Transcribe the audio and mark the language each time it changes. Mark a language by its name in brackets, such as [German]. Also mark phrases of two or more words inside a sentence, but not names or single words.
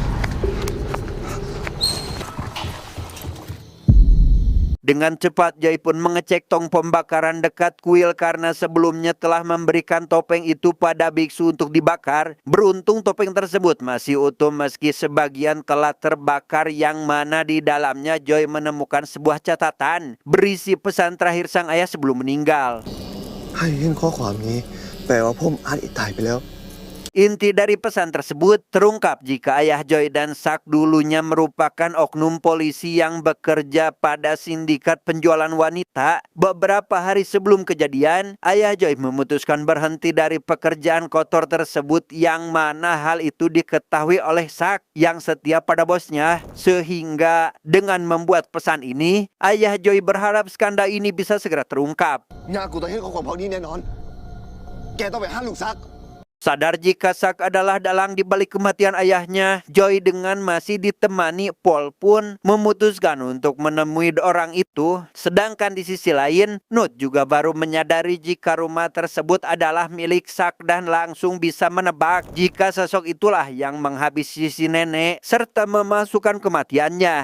[Indonesian] Dengan cepat Joy pun mengecek tong pembakaran dekat kuil karena sebelumnya telah memberikan topeng itu pada biksu untuk dibakar. Beruntung topeng tersebut masih utuh meski sebagian telah terbakar, yang mana di dalamnya Joy menemukan sebuah catatan berisi pesan terakhir sang ayah sebelum meninggal. [Thai] ให้ยื่นข้อความนี้แปลว่าผมอาจตายไปแล้ว [Indonesian] Inti dari pesan tersebut terungkap jika ayah Joy dan Sak dulunya merupakan oknum polisi yang bekerja pada sindikat penjualan wanita. Beberapa hari sebelum kejadian, ayah Joy memutuskan berhenti dari pekerjaan kotor tersebut, yang mana hal itu diketahui oleh Sak yang setia pada bosnya. Sehingga dengan membuat pesan ini, ayah Joy berharap skandal ini bisa segera terungkap. [Thai] ญาติกูต้องให้ข้อความพวกนี้แน่นอน แกต้องไปห้ามลูกซัก [Indonesian] Sadar jika Sak adalah dalang di balik kematian ayahnya, Joy dengan masih ditemani Paul pun memutuskan untuk menemui orang itu. Sedangkan di sisi lain, Nut juga baru menyadari jika rumah tersebut adalah milik Sak dan langsung bisa menebak jika sosok itulah yang menghabisi si nenek serta memasukkan kematiannya.